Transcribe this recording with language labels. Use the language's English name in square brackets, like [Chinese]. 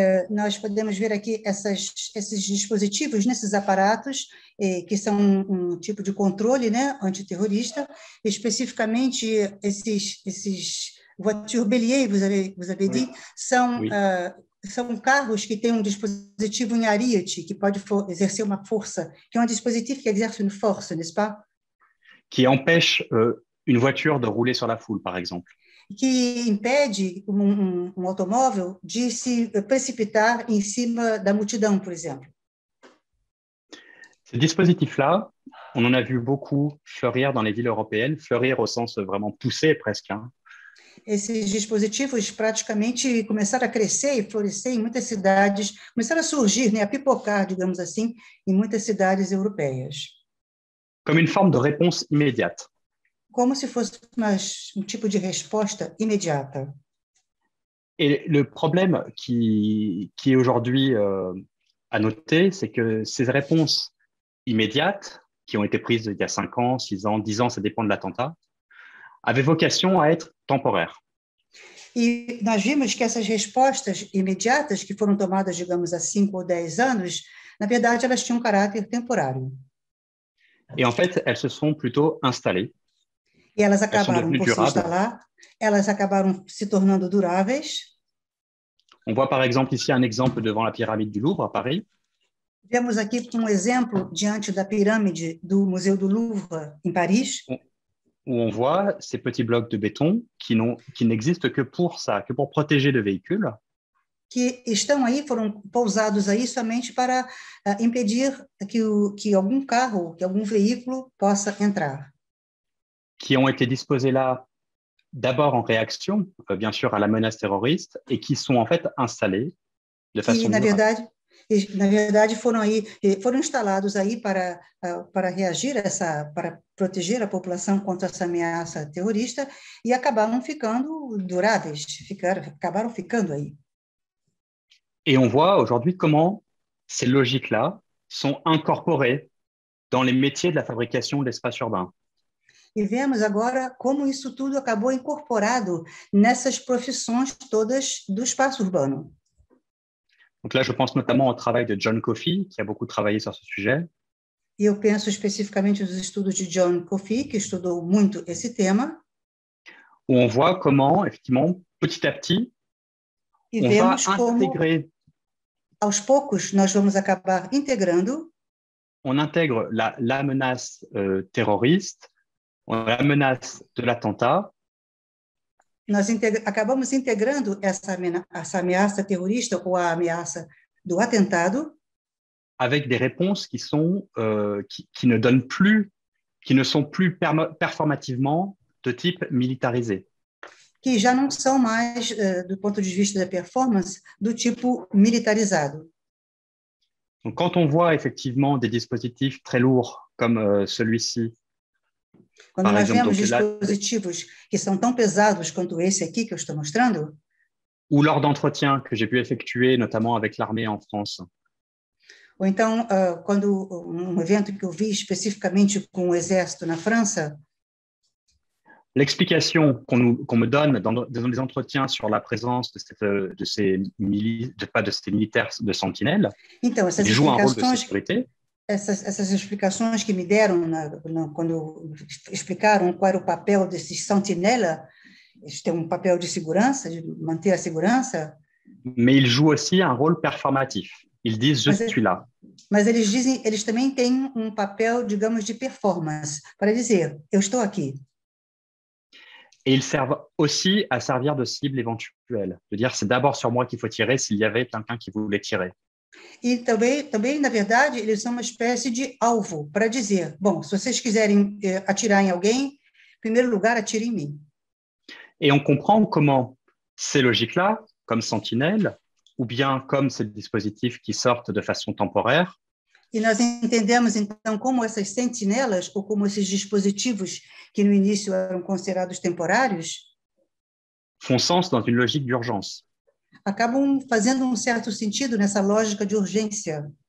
[Portuguese] nós podemos ver aqui esses dispositivos, nesses aparatos, que são um tipo de controle, né, antiterrorista, especificamente esses [French] voitures béliers, vous avez dit, [Portuguese] são, são carros que têm um dispositivo em ariete, que pode exercer uma força, que é um [French] dispositif qui exerce une force, n'est-ce pas? qui empêche une voiture de rouler sur la foule, par exemple. [Portuguese] Que impede um automóvel de se precipitar em cima da multidão, por exemplo. [French] Ces dispositifs-là, on en a vu beaucoup fleurir dans les villes européennes, fleurir au sens vraiment poussé presque. Hein. [Portuguese] Esses dispositivos praticamente começaram a crescer e florescer em muitas cidades, começaram a surgir, né, a pipocar, digamos assim, em muitas cidades europeias. [French] Comme une forme de réponse immédiate. [Portuguese] Como se fosse um tipo de resposta imediata. [French] Et le problème qui est aujourd'hui à noter, c'est que ces réponses immédiates, qui ont été prises il y a 5 ans, 6 ans, 10 ans, ça dépend de l'attentat, avaient vocation à être temporaires. [Portuguese] E nós vimos que essas respostas imediatas, que foram tomadas, digamos, há 5 ou 10 anos, na verdade, elas tinham um caráter temporário. [French] Et en fait, elles se sont plutôt installées. [Portuguese] E elas acabaram por se instalar, elas acabaram se tornando duráveis. [French] On voit par exemple ici un exemple devant la pyramide du Louvre à Paris. [Portuguese] Vemos aqui um exemplo diante da pirâmide do Museu do Louvre, em Paris. [French] Où on voit ces petits blocs de béton qui n'existent que pour ça, que pour protéger le véhicule. [Portuguese] Que estão aí, foram pousados aí somente para impedir que algum carro, que algum veículo possa entrar. [French] Qui ont été disposés là d'abord en réaction, bien sûr, à la menace terroriste, et qui sont en fait installés de façon durable. [Portuguese] Na verdade foram instalados aí para reagir para proteger a população contra essa ameaça terrorista e acabaram ficando duráveis, acabaram ficando aí. [French] Et on voit aujourd'hui comment ces logiques-là sont incorporées dans les métiers de la fabrication de l'espace urbain. [Portuguese] E vemos agora como isso tudo acabou incorporado nessas profissões todas do espaço urbano. [French] Donc là, je pense notamment au travail de John Coffey, qui a beaucoup travaillé sur ce sujet. [Portuguese] E eu penso especificamente nos estudos de John Coffey, que estudou muito esse tema. [French] Où on voit comment, effectivement, petit à petit, [Portuguese] e [French] on [Portuguese] vemos [French] va intégrer. [Portuguese] Aos poucos, nós vamos acabar integrando. [French] On intègre la menace terroriste, la menace de l'attentat. [Portuguese] Nós acabamos integrando essa ameaça terrorista ou a ameaça do atentado [French] avec des réponses qui ne donnent plus, qui ne sont plus performativement de type militarisé. [Portuguese] Que já não são mais, do ponto de vista da performance, do tipo militarizado. [French] Donc, quand on voit effectivement des dispositifs très lourds comme celui-ci, [Portuguese] quando nós vemos dispositivos que são tão pesados quanto esse aqui que eu estou mostrando, [French] ou lors d'entretiens que j'ai pu effectuer, notamment avec l'armée en France. [Portuguese] Ou então, quando evento que eu vi especificamente com o exército na França, [French] l'explication qu'on me donne dans les entretiens sur la présence de ces militaires de sentinelle, [Portuguese] então, [French] qui jouent un rôle de sécurité. [Portuguese] Essas explicações que me deram quando explicaram qual era o papel desses sentinela, eles têm um papel de segurança, de manter a segurança. [French] Mais ils jouent aussi un rôle performatif. Ils disent je suis là. [Portuguese] Mas eles também têm um papel, digamos, de performance, para dizer eu estou aqui. [French] Et ils servent aussi à servir de cible éventuelle, de dire c'est d'abord sur moi qu'il faut tirer s'il y avait quelqu'un qui voulait tirer. [Portuguese] E também, na verdade, eles são uma espécie de alvo para dizer, bom, se vocês quiserem atirar em alguém, em primeiro lugar, atire em mim. [French] Et on comprend comment ces logiques-là, comme Sentinelle, ou bien comme ces dispositifs qui sortent de façon temporaire, [Portuguese] E nós entendemos, então, como essas sentinelas, ou como esses dispositivos que no início eram considerados temporários, [French] font sens dans une logique d'urgence. [Portuguese] acabam fazendo certo sentido nessa lógica de urgência.